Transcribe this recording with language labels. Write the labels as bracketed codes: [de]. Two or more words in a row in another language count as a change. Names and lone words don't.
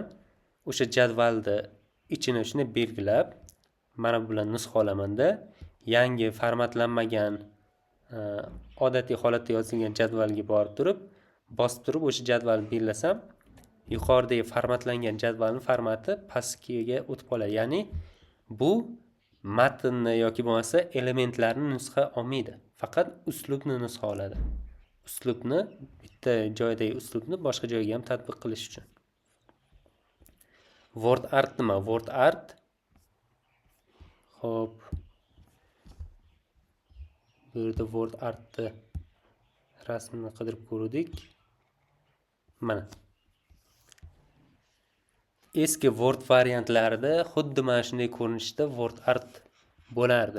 [uz] O'sha jadvalda ichini shuni belgilab, mana bu bilan nusxa olamanda, yangi formatlanmagan odatiy holatda yozilgan jadvalga borib turib, bosib turib o'sha jadvalni belgilasam, yuqoridagi formatlangan jadvalning formati pastkiga o'tib qoladi. Ya'ni bu matnni yoki bo'lmasa elementlarni nusxa olmaydi, faqat uslubni nusxa oladi. Uslubni bitta joydagi uslubni boshqa joyga ham tatbiq qilish uchun. [en] Word art [uz] nima? [en] Word art [uz] Xo'p. Bu yerda [en] word artni [uz] rasmini qidirib ko'rdik. Mana. Eski Word variantlarida xuddi mana shunday ko'rinishda [en] Word art [uz] bo'lardi.